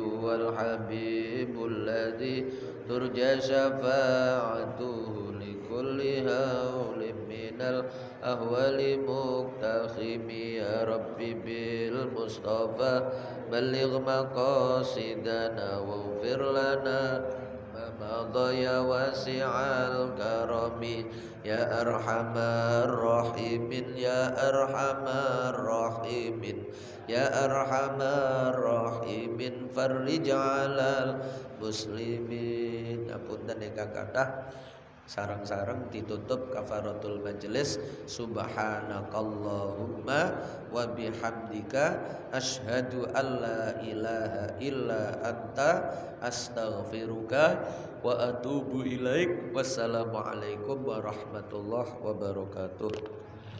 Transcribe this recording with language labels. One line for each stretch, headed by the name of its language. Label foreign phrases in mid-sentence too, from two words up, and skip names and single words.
Arabic: والحبيب الذي ترجى شفاعته لكل هول من الأهوال مقتحم يا رب بالمصطفى بلغ مقاصدنا واغفر لنا مضى يا واسع الكرم يا أرحم الراحمين يا أرحم الراحمين يا أرحم الراحمين فرج على المسلمين.
Javanese: Apunten ingkang kathah, sareng-sareng ditutup
Arabic: كفارة المجلس. سبحانك اللهم وبحمدك أشهد أن لا إله إلا أنت أستغفرك وأتوب إليك. والسلام عليكم ورحمة الله وبركاته.